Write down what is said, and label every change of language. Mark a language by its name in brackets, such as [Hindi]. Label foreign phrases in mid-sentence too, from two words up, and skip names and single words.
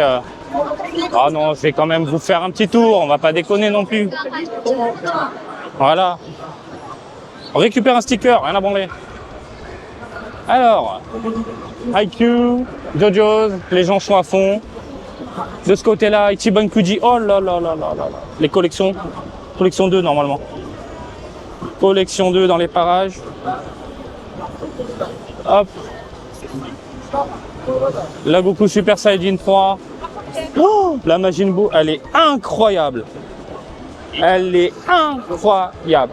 [French] Ah non, je vais quand même vous faire un petit tour. On va pas déconner non plus. Voilà. On récupère un sticker, rien à branler. Alors, Haikyuu, JoJo's, les gens sont à fond. De ce côté-là, Ichiban Kuji, oh là là là là là. Les collections, collection 2 normalement. Collection 2 dans les parages. Hop. La Goku Super Saiyajin 3. Oh, la Majin Buu, elle est incroyable. Elle est incroyable.